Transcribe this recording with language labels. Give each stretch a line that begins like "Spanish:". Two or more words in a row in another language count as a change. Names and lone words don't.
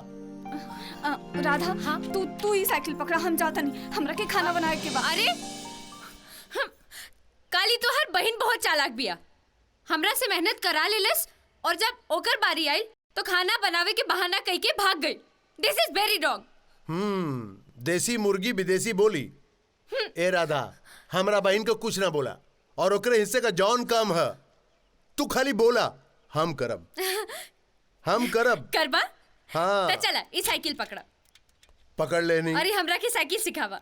Bhojpuri: राधा हाँ तू ही साइकिल पकड़ा, हम जाता नहीं, हमरा के खाना बनाए के बा। अरे काली तो हर बहन बहुत चालाक बिया, हमरा से मेहनत करा लेलस और जब ओकर बारी आई तो खाना बनावे के बहाना कह के भाग गई।
English: This is very wrong.
Bhojpuri: देसी मुर्गी विदेशी बोली। ए राधा, हमरा बहन को कुछ ना बोला और ओकरे हिस्से का जौन काम है तू खाली बोला, हम करब। हम करब करबा? हाँ तो चला ई साइकिल पकड़ा, पकड़ लेनी। अरे हमरा के साइकिल सिखावा।